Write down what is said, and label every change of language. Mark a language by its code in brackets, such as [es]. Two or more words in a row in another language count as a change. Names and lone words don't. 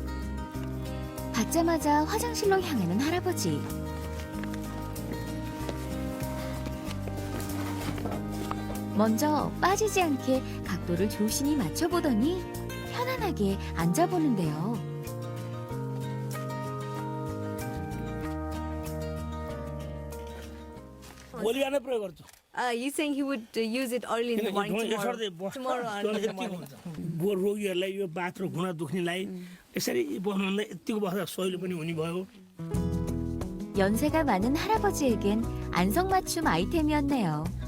[ko] 받자마자 화장실로 향하는 할아버지. 먼저 빠지지 않게 각도를 조심히 맞춰보더니 편안하게 앉아보는데요. [en] He's saying he would use it early in the morning tomorrow early in the morning. [ne] रोगीहरूलाई यो बाथ र घुँडा दुख्नेलाई यसरी बस्नुहुँदा यतिको बस्दा सहिलो पनि हुने भयो। [ko] 연세가 많은 할아버지에겐 안성맞춤 아이템이었네요.